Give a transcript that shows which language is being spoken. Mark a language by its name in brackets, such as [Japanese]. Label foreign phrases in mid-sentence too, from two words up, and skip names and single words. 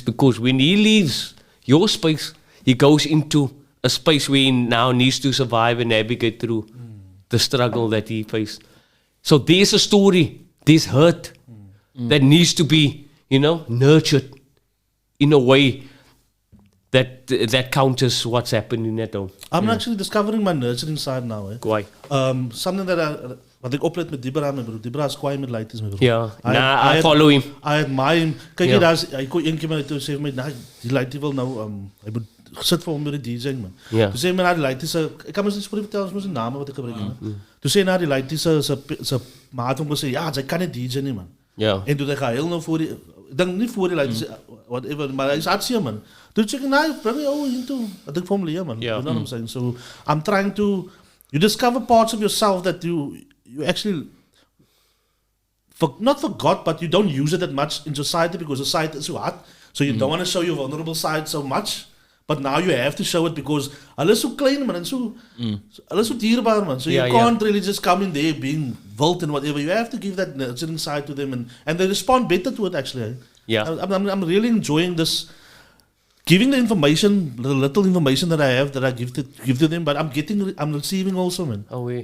[English] Because when he leaves your space, he goes into a space where he now needs to survive and navigate through the struggle that he faced. So there's a story, there's hurt that needs to be, you know, nurtured in a way that counters what's happening at home. I'm actually discovering my nurturing side now. Why? Something that [Afrikaans] wat ek oplet met Dibra, my bro. Dibra is kwaai met lighties, my bro. [English] Yeah, I follow him. I admire him. [Afrikaans] Kyk jy, hy kon een keer my toe sê my, "Nee, die lightie wil nou hy moet sit vir hom met die DJing, man." Ja. Toe sê my na die lighties, ek kan mos nie spoor vertel, ons moet die name wat ek gebruik nie. Toe sê na die lighties se maat hom gesê, "Ja, hy kan nie DJ nie, man." Ja. En toe hy gehuil nou voor die dink nie voor die lighties whatever, maar hy's hartseer, man. Toe sê ek, "Nee, bring my ou into wat ek vir hom leer, man." Ja. [English] You know what I'm saying? So I'm trying to you discover parts of yourself that you actually not forgot, but you don't use it that much in society because society is so hard. So you don't want to show your vulnerable side so much. But now you have to show it because [Afrikaans] hulle is so klein, man, [English] and [Afrikaans] so hulle is so dierbaar, man. [English] So you can't really just come in there being wild and whatever. You have to give that nurturing side to them, and they respond better to it, actually. Yeah. I'm really enjoying this giving the information, the little information that I have, that I give to them, but I'm receiving also, man. Oh, yeah.